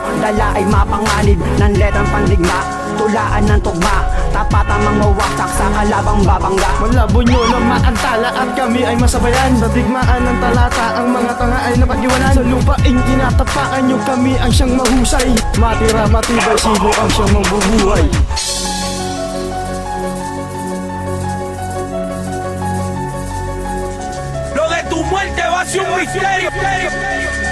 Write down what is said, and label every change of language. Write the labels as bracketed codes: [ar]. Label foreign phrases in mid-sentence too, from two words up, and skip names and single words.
[tl] Dala ay mapanganib ng letrang pandigma, tulaan ng tugma, tapat ang mga wasak sa kalabang babangga. Malabo nyo na maantala at kami ay masabayan. Sa digmaan ng talata ang mga tanga ay napag-iwanan. Sa lupaing tinatapakan nyo kami ang siyang mahusay. Matira matibay, sino ang siyang mabubuhay? [es] Lo de tu muerte va a ser un misterio.